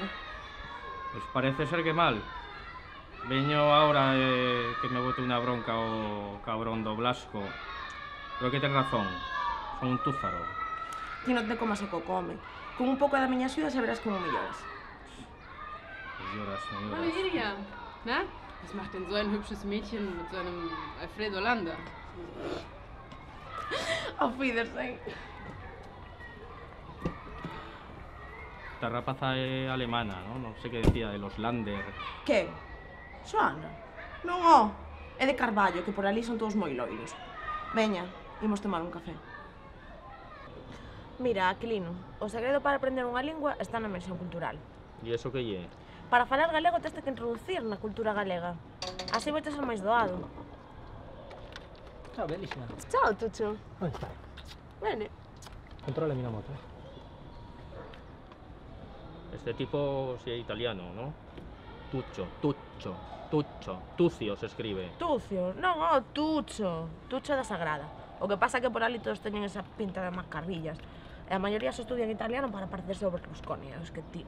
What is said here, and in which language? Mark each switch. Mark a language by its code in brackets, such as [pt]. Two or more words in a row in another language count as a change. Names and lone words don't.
[gl] Pois parece ser que mal. Veño ahora que me bote unha bronca o cabrón do Blasco. Pero que ten razón, son un túzaro. Ti non te comas o co come. Con un pouco da miña axuda xa verás como melloras. Melloras. [de] Hallo Iria, na? Was macht denn so ein hübsches Mädchen mit so einem Alfredo Landa? Auf Wiedersehen. [gl] Esta rapaza é alemana, non sei que decía de los Lander. Que? Xoana? Non, ó. É de Carballo, que por ali son todos moi loiros. Veña, imos tomar un café. Mira, Aquilino, o segredo para aprender unha lingua está na inmersión cultural. E iso que lle? Para falar galego tens que introducir na cultura galega. Así vai ser máis doado. [it] Ciao, bellissima. Ciao, Tuccio. Come stai? Bene. Controllami la moto. [gl] Este tipo si é italiano, non? Tucio se escribe. Tucio, non, ó, Tucho. Tucho da Sagrada. O que pasa é que por ali todos teñen esa pinta de mascarrillas. E a maioría se estudian italiano para parecerse ao Berlusconi, os que ti.